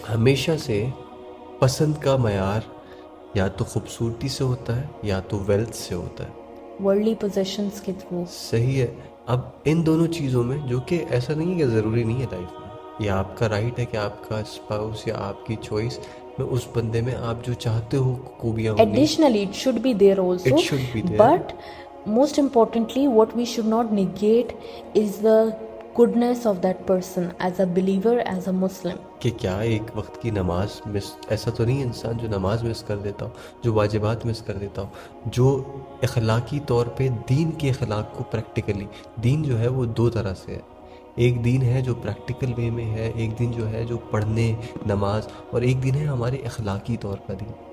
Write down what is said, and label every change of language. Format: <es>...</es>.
<ur>ہمیشہ سے پسند کا معیار یا تو خوبصورتی سے ہوتا ہے یا تو ویلتھ سے ہوتا ہے, ورلڈلی پوزیشنز کے تھرو. صحیح ہے. اب ان دونوں چیزوں میں, جو کہ ایسا نہیں ہے کہ ضروری نہیں ہے لائف میں, یہ آپ کا رائٹ ہے کہ آپ کا اسپاؤس یا آپ کی چوائس میں اس بندے میں آپ جو چاہتے ہو خوبیاں ہوں گی.</ur> <en>Additionally, it should be there also. It should be there. But most importantly, what we should not negate is the goodness of that person as a believer, as a Muslim.</en> <ur>کہ کیا ایک وقت کی نماز مس, ایسا تو نہیں انسان جو نماز مس کر دیتا ہو, جو واجبات مس کر دیتا ہو, جو اخلاقی طور پہ دین کے اخلاق کو پریکٹیکلی, دین جو ہے وہ دو طرح سے ہے. ایک دین ہے جو پریکٹیکل وے میں ہے, ایک دین جو ہے جو پڑھنے نماز, اور ایک دین ہے ہمارے اخلاقی طور کا دین.</ur>